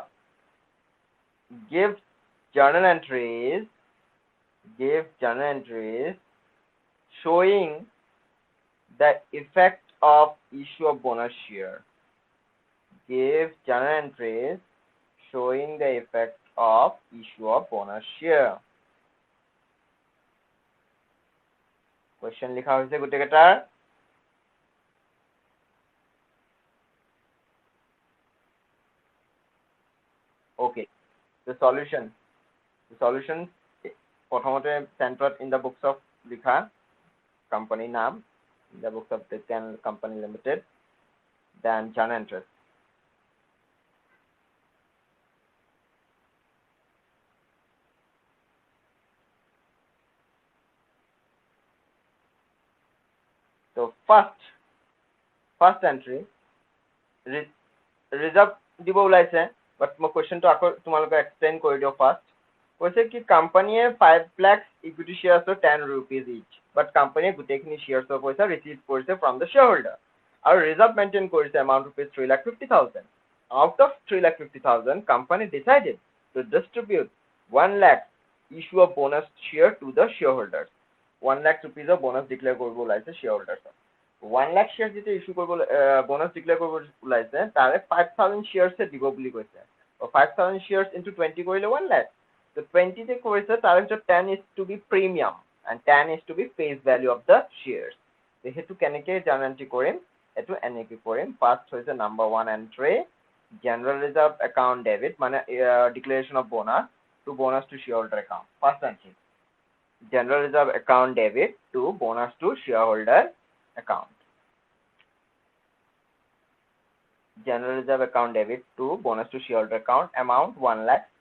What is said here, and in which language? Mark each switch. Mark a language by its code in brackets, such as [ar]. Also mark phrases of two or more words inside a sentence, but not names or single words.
[en] Give journal entries showing the effect of issue of bonus share. Give journal entries showing the effect of issue of bonus share. [as] Question লিখা হৈছে গোটেইকেইটাৰ। [en] Okay, the solution প্ৰথমতে centered in the books of লিখা company নাম, in the books of Jokan Company Limited, then journal entries. So first entry reserve [as] দিব ওলাইছে, but মই questionটো আকৌ তোমালোকে explain কৰি দিওঁ first. কৈছে কি কোম্পানীয়ে [en] 5 lakhs equity shares of 10 rupees each, but [as] কোম্পানীয়ে গোটেইখিনি [en] shares of পইচা receive কৰিছে from the shareholder আৰু reserve maintain কৰিছে amount rupees 3,50,000. Out of 3,50,000, company decided to distribute 1 lakh issue of bonus share to the shareholders. 1 lakh rupees of bonus declare [as] কৰিব ওলাইছে shareholders. [en] 1 lakh shares [as] যেতিয়া issue কৰিব [en] bonus declare [as] কৰিব ওলাইছে তাৰে 5,000 shares দিব বুলি কৈছে। [en] 5,000 shares into 20 কৰিলে 1 lakh. So 20 [as] তে কৈছে তাৰে ভিতৰত [en] 10 is to be premium and 10 is to be face value of the shares. [as] সেইটো কেনেকৈ [en] journal entry [as] কৰিম, এইটো এনেকৈ কৰিম। [en] First হৈছে number 1 entry, general reserve account debit, মানে declaration of bonus to shareholder account. First entry, general reserve account debit to bonus to shareholder account. General reserve account debit to bonus to shareholder account, amount 1 lakh.